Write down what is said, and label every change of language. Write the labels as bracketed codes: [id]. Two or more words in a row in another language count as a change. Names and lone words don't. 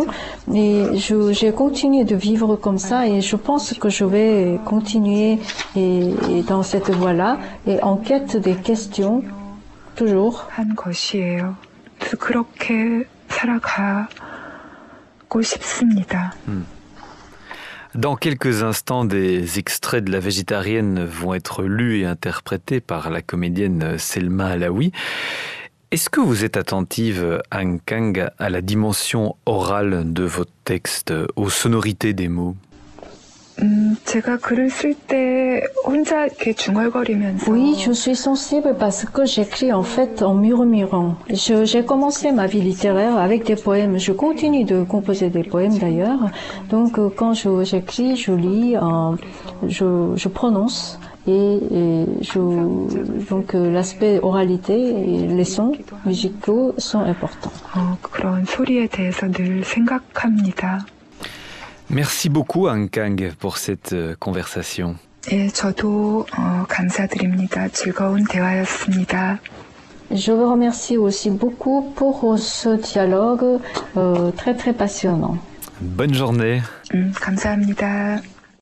[fr] Et j'ai continué de vivre comme ça et je pense que je vais continuer et dans cette voie-là et en quête des questions toujours. [ko] 한 것이에요. 그렇게 살아가고 싶습니다. [fr] Dans quelques instants, des extraits de La végétarienne vont être lus et interprétés par la comédienne Selma Alaoui. Est-ce que vous êtes attentive, Han Kang, à la dimension orale de votre texte, aux sonorités des mots? [ko] 제가 글을 쓸 때 혼자 이렇게 중얼거리면서 [fr] Oui, je suis sensible parce que j'écris en fait en murmurant. J'ai commencé ma vie littéraire avec des poèmes. Je continue de composer des poèmes d'ailleurs. Donc quand j'écris, je lis, je prononce donc l'aspect oralité et les sons musicaux sont importants. [ko] 그런 소리에 대해서 늘 생각합니다. [fr] Merci beaucoup Anh Kang pour cette conversation. [ko] 예, 저도 감사드립니다. 즐거운 대화였습니다. [fr] Je vous remercie aussi beaucoup pour ce dialogue très très passionnant. Bonne journée. [ko] 감사합니다.